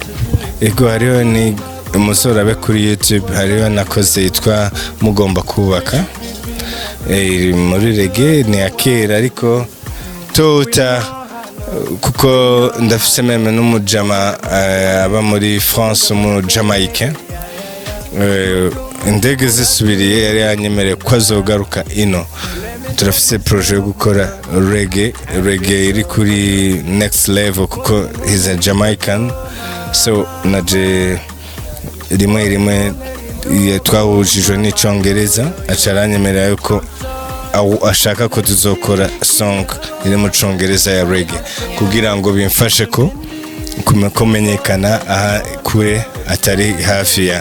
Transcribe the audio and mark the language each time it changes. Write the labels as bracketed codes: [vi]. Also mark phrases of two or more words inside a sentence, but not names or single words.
[rn] Ego hariho ni umusore abe kuri YouTube, hariho nakoze yitwa Mugomba Kubaka, iri muri reggae ni akera ariko tota kuko ndafise meme n'umujama aba muri France mu Jamaica indege zisubiriye yari yanyemereye ko azogaruka ino turafise projet yo gukora reggae iri kuri [en] next level [rn] kuko [en] he's a Jamaican so [rn] naje rimwe twahujijwe n'icongereza acaranyemerera yuko ashaka ko tuzokora song iri mu congereza ya reggae kugira ngo bimfashe ko kumenyekana aha kure atari hafi ya